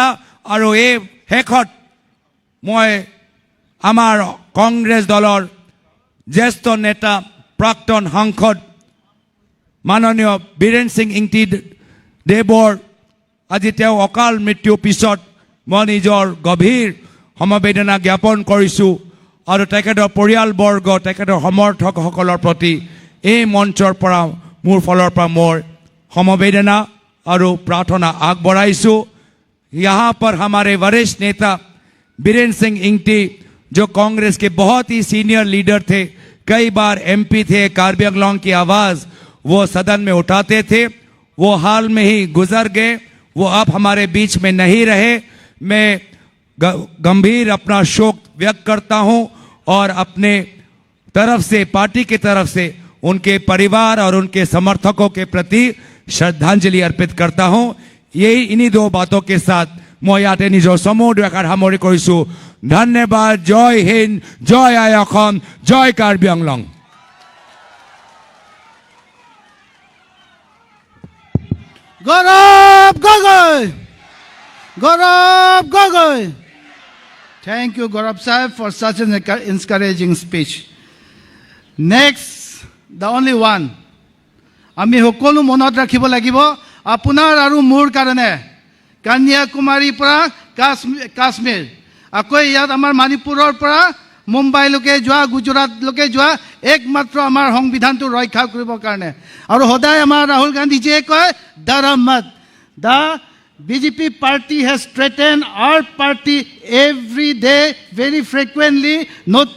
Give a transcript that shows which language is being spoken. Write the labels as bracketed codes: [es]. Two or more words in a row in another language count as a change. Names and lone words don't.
[as] আৰু এই শেষত মই আমাৰ কংগ্ৰেছ দলৰ জ্যেষ্ঠ নেতা, প্ৰাক্তন সাংসদ মাননীয় বীৰেন সিং ইংতি দেৱৰ আজি তেওঁ অকাল মৃত্যুৰ পিছত মই নিজৰ গভীৰ সমবেদনা জ্ঞাপন কৰিছোঁ। আৰু তেখেতৰ পৰিয়ালবৰ্গ, তেখেতৰ সমৰ্থকসকলৰ প্ৰতি এই মঞ্চৰ পৰা মোৰ ফালৰ পৰা মোৰ সমবেদনা আৰু প্ৰাৰ্থনা আগবঢ়াইছোঁ। [hi] यहाँ पर हमारे वरिष्ठ नेता बीरेन सिंह इंगटी, जो कांग्रेस के बहुत ही सीनियर लीडर थे, कई बार MP थे, कार्बी आंगलोंग की आवाज़ वो सदन में उठाते थे, वो हाल में ही गुजर गए, वो अब हमारे बीच में नहीं रहे। मैं गंभीर अपना शोक व्यक्त करता हूँ और अपने तरफ से, पार्टी की तरफ से उनके परिवार और उनके समर्थकों के प्रति श्रद्धांजलि अर्पित करता हूँ। यही इन्हीं दो बातों के साथ [as] মই ইয়াতে নিজৰ চমু দুআষাৰ সামৰি কৰিছোঁ ধন্যবাদ জয় হিন্দ জয় আই অসম জয় কাৰ্বি আংলং [en] Gaurav Gogoi! Gaurav Gogoi! Thank you, Gaurav Sahib, for such an encouraging speech. Next, the only one. [as] আমি সকলো মনত ৰাখিব লাগিব আপোনাৰ আৰু মোৰ কাৰণে কন্যাকুমাৰীৰ পৰা কাশ্মীৰ আকৌ ইয়াত আমাৰ মণিপুৰৰ পৰা মুম্বাইলৈকে যোৱা গুজৰাটলৈকে যোৱা একমাত্ৰ আমাৰ সংবিধানটো ৰক্ষা কৰিবৰ কাৰণে আৰু সদায় আমাৰ ৰাহুল গান্ধীজীয়ে কয় ধৰ্মত দা [en] BJP party has threatened our party every day very frequently not to